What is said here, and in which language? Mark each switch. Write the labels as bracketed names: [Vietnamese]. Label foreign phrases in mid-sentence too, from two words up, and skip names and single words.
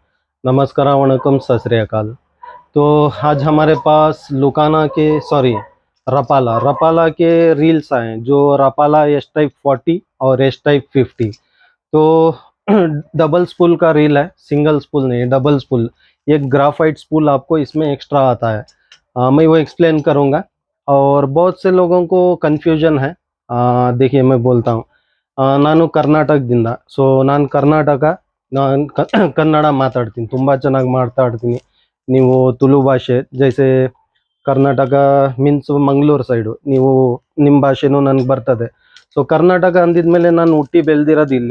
[Hindi] नमस्कार, वणकम, [Punjabi] ਸਤ ਸ੍ਰੀ ਅਕਾਲ। [Hindi] तो आज हमारे पास लुकाना के रपाला रपाला के रील्स आए हैं, जो रपाला एस टाइप 40 और एस टाइप 50। तो [English] double spool [Hindi] का रील है, [English] single spool [Hindi] नहीं, [English] double spool. [Hindi] एक [English] graphite spool [Hindi] आपको इसमें एक्स्ट्रा आता है। मैं वो एक्सप्लेन करूँगा। और बहुत से लोगों को कन्फ्यूजन है। देखिए, मैं बोलता हूँ। [Kannada] ನಾನು ಕರ್ನಾಟಕದಿಂದ. ಸೊ ನಾನು ಕರ್ನಾಟಕ, ನಾನು ಕನ್ನಡ ಮಾತಾಡ್ತೀನಿ, ತುಂಬ ಚೆನ್ನಾಗಿ ಮಾತಾಡ್ತೀನಿ. ನೀವು ತುಳು ಭಾಷೆ, ಜೈಸೆ ಕರ್ನಾಟಕ ಮೀನ್ಸ್ ಮಂಗಳೂರು ಸೈಡು, ನೀವು ನಿಮ್ಮ ಭಾಷೆನೂ ನನಗೆ ಬರ್ತದೆ. ಸೊ ಕರ್ನಾಟಕ ಅಂದಿದ್ಮೇಲೆ ನಾನು ಹುಟ್ಟಿ ಬೆಳೆದಿರೋದು ಇಲ್ಲಿ.